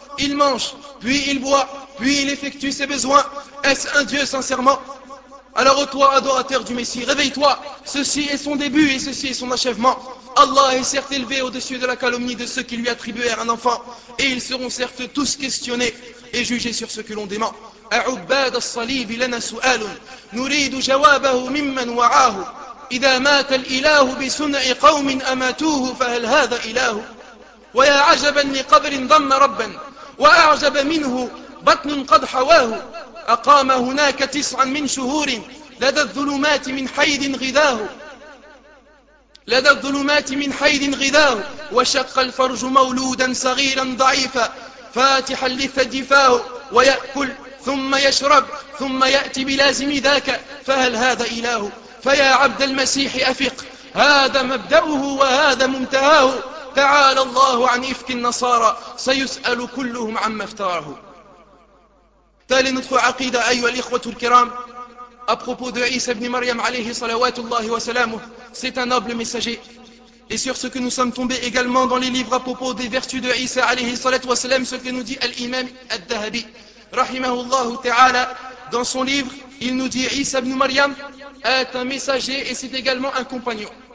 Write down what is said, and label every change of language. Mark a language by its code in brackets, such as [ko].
[fr] Il mange, puis il boit, puis il effectue ses besoins. Est-ce un dieu sincèrement? Alors toi, adorateur du Messie, réveille-toi. Ceci est son début et ceci est son achèvement. Allah est certes élevé au-dessus de la calomnie de ceux qui lui attribuèrent un enfant, et ils seront certes tous questionnés et jugés sur ce que l'on dément. [ar] أعباد الصليب لنا سؤال نريد جوابه ممن وعاه إذا مات الإله بصنع قوم أماتوه فهل هذا إله ويا عجبا لقبر ضم ربا وأعجب منه بطن قد حواه أقام هناك 9 من شهور لدى الظلمات من حيد غذاه لدى الظلمات من حيد غذاه وشق الفرج مولودا صغيرا ضعيفا فاتحا لثدي فاه ويأكل ثم يشرب ثم يأتي بلازم ذاك، فهل هذا إله؟ فيا عبد المسيح أفق، هذا مبدأه وهذا منتهاه، تعالى الله عن إفك النصارى، سيسأل كلهم عما افتراه. تالي نطفع عقيدة أيها الإخوة الكرام [fr] à propos de Isa ibn Maryam [ar] alayhi salawatu Allahi wa salamuh, [fr] c'est un noble messager. Et sur ce que nous sommes tombés également dans les livres à propos des vertus de Isa [ar] alayhi salatu wa salam, [fr] ce que nous dit l'imam al-Dahabi [ar] rahimahullahu ta'ala, [fr] dans son livre, il nous dit Isa ibn Maryam est un messager et c'est également un compagnon.